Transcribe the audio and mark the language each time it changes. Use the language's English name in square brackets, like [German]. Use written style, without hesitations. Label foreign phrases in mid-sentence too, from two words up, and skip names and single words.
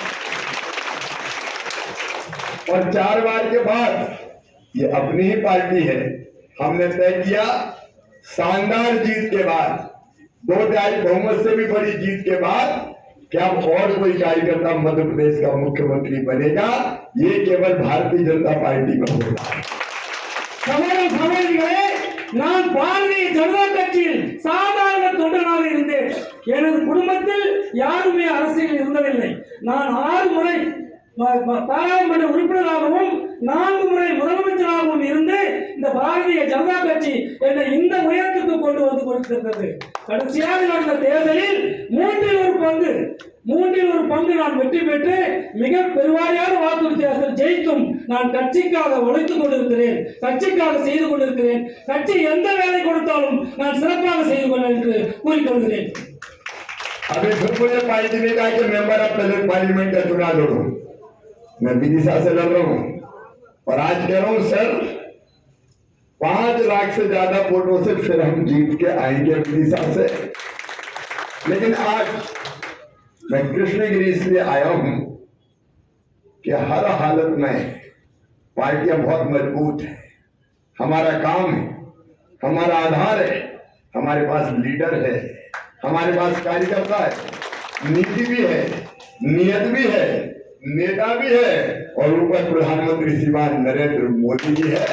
[Hindi] और 4 बार के बाद ये अपनी ही पार्टी है। हमने तय किया शानदार जीत के बाद, 2/3 बहुमत से भी बड़ी जीत के बाद, क्या और कोई कार्यकर्ता मध्य प्रदेश का मुख्यमंत्री बनेगा? ये केवल भारतीय जनता पार्टी में होगा। [Tamil] நான் பாரதிய ஜனதா கட்சியில் சாதாரண தொண்டனாக இருந்தேன். எனது குடும்பத்தில் யாருமே அரசியல் இருந்ததில்லை. நான் 6 முறை பாராளுமன்ற உறுப்பினராகவும் 4 முறை முதலமைச்சராகவும் இருந்து இந்த பாரதிய ஜனதா கட்சி என்னை இந்த உயரத்துக்கு கொண்டு வந்து கொடுத்திருக்கிறது. கடைசியாக நடந்த தேர்தலில் 3 ஒரு பங்கு நான் வெற்றி பெற்று மிக பெருவாரியான வாக்கு வித்தியாசத்தில் ஜெயித்தும் நான் கட்சிக்காக உழைத்துக் கொண்டிருக்கிறேன், கட்சிக்காக செய்து கொண்டிருக்கிறேன். கட்சி எந்த வேலை கொடுத்தாலும் நான் சிறப்பாக செய்து கொள்வேன் என்று கூறிக்கொள்கிறேன். [Hindi] अभी फिर मुझे पार्टी ने कहा कि [English] member of parliament [Hindi] का चुनाव लड़ो। मैं विदिशा से लड़ रहा हूँ और आज कह रहा हूँ सर 5 लाख से ज्यादा वोटों से फिर हम जीत के आएंगे विदिशा से। लेकिन आज मैं कृष्णगिरी इसलिए आया हूँ कि हर हालत में पार्टियां बहुत मजबूत है, हमारा काम है, हमारा आधार है, हमारे पास लीडर है, हमारे पास कार्यकर्ता है, नीति भी है, नियत भी है, नेता भी है और ऊपर प्रधानमंत्री श्रीमान नरेंद्र मोदी जी है।